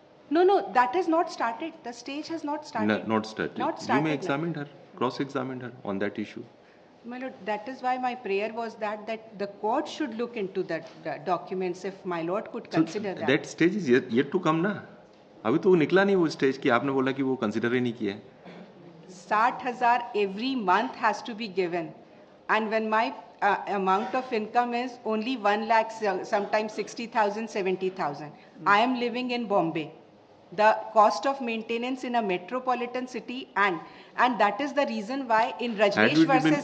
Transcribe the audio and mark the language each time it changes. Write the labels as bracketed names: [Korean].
[English] No, that has not started. The stage has not started. No, not started. You may examine her, cross-examine her on that issue. My lord, that is why my prayer was that the court should look into the documents, if my lord could consider that. That stage is yet to come, na? [Hindi] अभी तो निकला नहीं वो stage कि आपने बोला कि वो कंसीडर ही नहीं किया है. [English] 60,000 every month has to be given, and when my amount of income is only 1 lakh, sometimes 60,000, 70,000. I am living in Bombay. The cost of maintenance in a metropolitan city, and that is the reason why in Rajneesh versus.